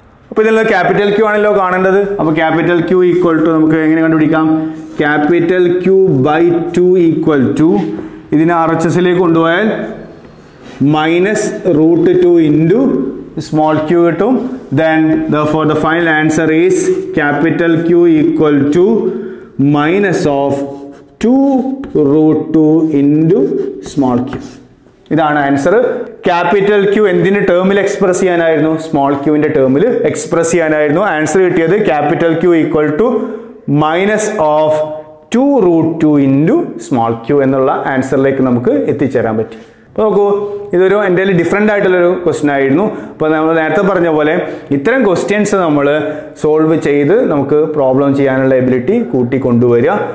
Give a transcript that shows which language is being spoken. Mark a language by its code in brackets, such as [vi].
[ml] അപ്പോൾ ഇതിൽ capital Q ആണല്ലോ കാണേണ്ടത്. അപ്പോൾ ക്യാപിറ്റൽ ക്യൂ ഈക്വൽ ടു നമുക്ക് എങ്ങനെ കണ്ടുപിടിക്കാം, ക്യാപിറ്റൽ Q/2 ഈക്വൽ ടു ഇതിനെ RHSലേക്ക് കൊണ്ടുപോയാൽ -√2 ഇൻറ്റു സ്മോൾ ക്യൂ കിട്ടും. [en] Then therefore the final answer is capital Q equal to -2√2 into small Q. [ml] ഇതാണ് ആൻസർ. ക്യാപിറ്റൽ ക്യൂ എന്തിന്റെ ടേമിൽ എക്സ്പ്രസ് ചെയ്യാനായിരുന്നു, സ്മോൾ ക്യൂവിന്റെ ടേമിൽ എക്സ്പ്രസ് ചെയ്യാനായിരുന്നു. ആൻസർ കിട്ടിയത് capital Q equal to -2√2 into small Q എന്നുള്ള ആൻസറിലേക്ക് നമുക്ക് എത്തിച്ചേരാൻ പറ്റി. അപ്പോൾ നോക്കൂ ഇതൊരു എൻ്റെ ഡിഫറെൻ്റ് ആയിട്ടുള്ളൊരു ക്വസ്റ്റ്യൻ ആയിരുന്നു. അപ്പോൾ നമ്മൾ നേരത്തെ പറഞ്ഞ പോലെ ഇത്തരം ക്വസ്റ്റ്യൻസ് നമ്മൾ സോൾവ് ചെയ്ത് നമുക്ക് പ്രോബ്ലം ചെയ്യാനുള്ള എബിലിറ്റി കൂട്ടിക്കൊണ്ടുവരിക.